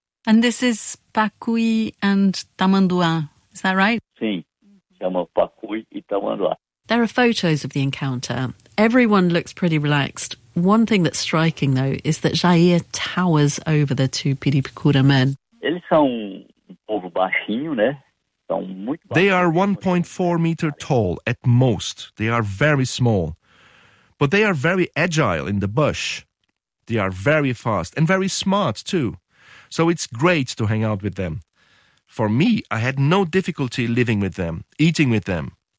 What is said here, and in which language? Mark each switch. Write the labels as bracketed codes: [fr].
[en] And this is Pacui and Tamanduá, is that right? [pt] Sim, chama Pacui e Tamanduá. [en] There are photos of the encounter. Everyone looks pretty relaxed. One thing that's striking, though, is that Jair towers over the two Piripicura men. [pt] Eles são um povo baixinho, né? São muito baixinho. [en] They are 1.4 meter tall at most. They are very small. But they are very agile in the bush. They are very fast and very smart too. So it's great to hang out with them. For me, I had no difficulty living with them, eating with them.